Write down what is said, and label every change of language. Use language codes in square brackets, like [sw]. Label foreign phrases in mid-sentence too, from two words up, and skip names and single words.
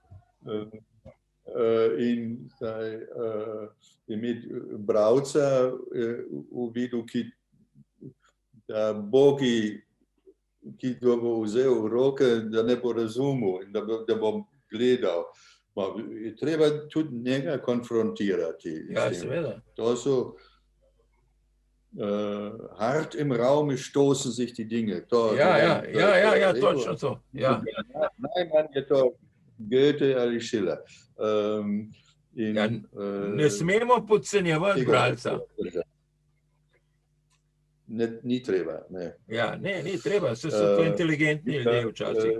[sl] In zdaj imeti bralca v vidu, da bogi ki ga bo vzel v roke, da ne bo razumel in da bo gledal. Je treba tudi njega konfrontirati. Ja, seveda. To so [de] hart im Raum stoßen sich die Dinge. [sl] Ja, točno to. Ja. Najmanj je to Goethe ali Schiller. Ne smemo podcenjevati bralca. Ni treba, ne. Ja, ne, ni treba, so to inteligentni ljudje včasih.